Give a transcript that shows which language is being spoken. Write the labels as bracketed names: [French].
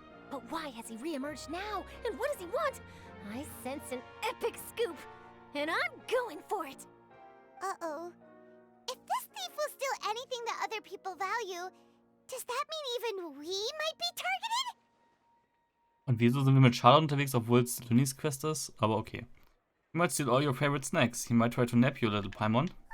[English] But why has he re-emerged now, and what does he want? I sense an epic scoop, and I'm going for it. Uh-oh. If this thief will steal anything that other people value, does that mean even we might be targeted? [German] Und wieso sind wir mit Charlotte unterwegs, obwohl es Lunis Quest ist? Aber okay. [English] You might steal all your favorite snacks. He might try to nap you, little Paimon.